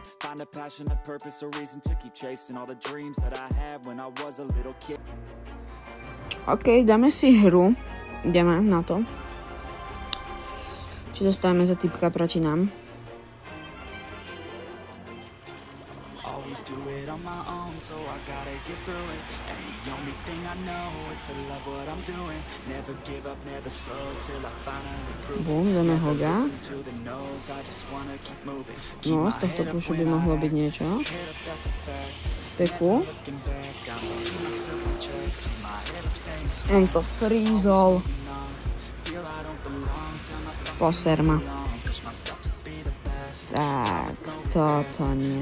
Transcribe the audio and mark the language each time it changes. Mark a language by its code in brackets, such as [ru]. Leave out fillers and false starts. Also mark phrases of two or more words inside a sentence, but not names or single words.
[en] Find a passion, a purpose, a reason to keep chasing all the dreams that I had when I was a little kid. [sk] OK, dáme si hru. Ideme na to. Či dostávame za typka proti nám. [en] Always do it on my own, so I gotta get through it. And the only thing I know is to love what I'm doing. Never give up, never slow till I finally prove it. [sk] Bum, dáme Hoga. No, z tohto pušu by mohlo byť niečo. Peku. On to frízol. Poser ma. Tak, toto nie.